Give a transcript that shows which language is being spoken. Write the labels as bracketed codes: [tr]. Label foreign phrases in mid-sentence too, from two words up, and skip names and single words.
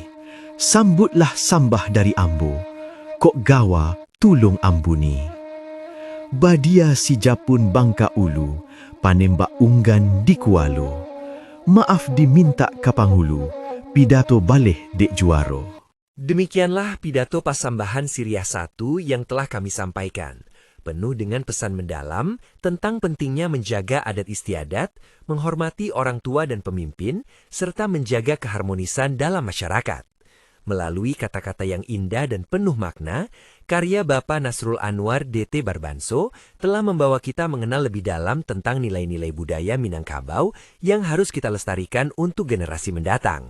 [min] Sambutlah sambah dari ambo, kok gawa tulung ambuni. Badia si japun bangka ulu, panembak unggan di kualo. Maaf diminta kapangulu, pidato baleh dek juaro. [id] Demikianlah pidato Pasambahan Siriah 1 yang telah kami sampaikan. Penuh dengan pesan mendalam tentang pentingnya menjaga adat istiadat, menghormati orang tua dan pemimpin, serta menjaga keharmonisan dalam masyarakat. Melalui kata-kata yang indah dan penuh makna, karya Bapak Nasrul Anwar DT Barbanso telah membawa kita mengenal lebih dalam tentang nilai-nilai budaya Minangkabau yang harus kita lestarikan untuk generasi mendatang.